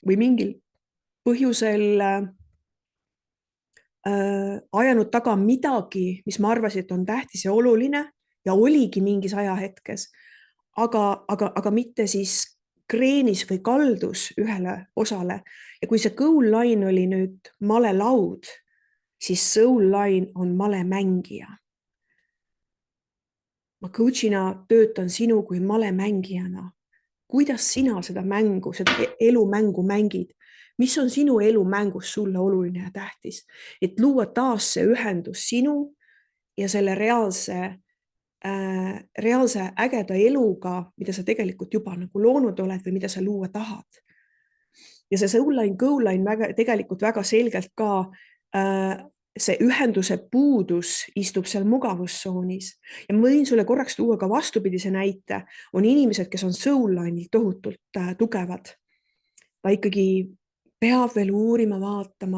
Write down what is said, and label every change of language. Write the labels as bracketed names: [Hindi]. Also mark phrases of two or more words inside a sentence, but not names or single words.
[Estonian] või mingil põhjusel ajanud taga midagi, mis ma arvasin, et on tähtis ja oluline ja oligi mingis ajahetkes, aga mitte siis kreenis või kaldus ühele osale. Ja kui see [English] goal line [Estonian] oli nüüd male laud, siis [English] soul line [Estonian] on male mängija. Ma coach'ina töötan sinu kui male mängijana. Kuidas sina seda mängu, seda elumängu mängid? Mis on sinu elumängus sulle oluline ja tähtis? Et luua taas see ühendus sinu ja selle reaalse ägeda eluga, mida sa tegelikult juba nagu loonud oled või mida sa luua tahad. Ja see [English] soul line, goal line [Estonian] tegelikult väga selgelt ka see ühenduse puudus istub seal mugavustsoonis. Ja ma võin sulle korraks tuua ka vastupidise näite. On inimesed, kes on [English] soul line'il [Estonian] tohutult tugevad. Ta ikkagi peab veel uurima, vaatama.